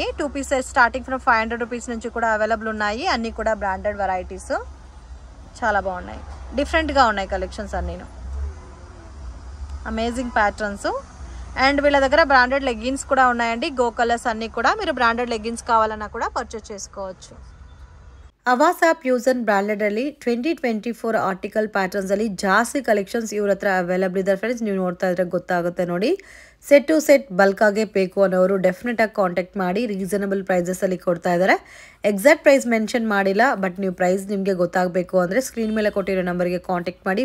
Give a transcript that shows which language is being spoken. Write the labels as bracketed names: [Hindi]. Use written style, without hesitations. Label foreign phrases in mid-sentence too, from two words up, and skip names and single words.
[English] 2 piece sets starting from 500 rupees [Telugu] నుంచి కూడా అవైలబుల్ ఉన్నాయి. అన్నీ కూడా [English] branded varieties, [Telugu] చాలా బాగున్నాయి, డిఫరెంట్గా ఉన్నాయి కలెక్షన్స్ అన్నీను. [English] amazing patterns. [Telugu] అండ్ వీళ్ళ దగ్గర [English] branded leggings [Telugu] కూడా ఉన్నాయండి. గో కలర్స్ అన్నీ కూడా మీరు [English] branded leggings [Telugu] కావాలన్నా కూడా పర్చేస్ చేసుకోవచ్చు. [Kannada] ಅವಾಸಾ ಫ್ಯೂಸನ್ ಬ್ರ್ಯಾಂಡೆಡಲ್ಲಿ 2024 ಆರ್ಟಿಕಲ್ ಪ್ಯಾಟರ್ನ್ಸಲ್ಲಿ ಜಾಸ್ತಿ ಕಲೆಕ್ಷನ್ಸ್ ಇವ್ರ ಹತ್ರ ಅವೈಲಬಲ್ ಇದೆ ಫ್ರೆಂಡ್ಸ್. ನೀವು ನೋಡ್ತಾ ಇದ್ರೆ ಗೊತ್ತಾಗುತ್ತೆ ನೋಡಿ. [English] set to set [Kannada] ಬಲ್ಕಾಗೆ ಬೇಕು ಅನ್ನೋರು ಡೆಫಿನೆಟಾಗಿ ಕಾಂಟ್ಯಾಕ್ಟ್ ಮಾಡಿ. ರೀಸನಬಲ್ ಪ್ರೈಸಸಲ್ಲಿ ಕೊಡ್ತಾ ಇದ್ದಾರೆ. [English] exact price mention [Kannada] ಮಾಡಿಲ್ಲ, ಬಟ್ ನೀವು ಪ್ರೈಸ್ ನಿಮಗೆ ಗೊತ್ತಾಗಬೇಕು ಅಂದರೆ ಸ್ಕ್ರೀನ್ ಮೇಲೆ ಕೊಟ್ಟಿರೋ ನಂಬರ್ಗೆ ಕಾಂಟ್ಯಾಕ್ಟ್ ಮಾಡಿ.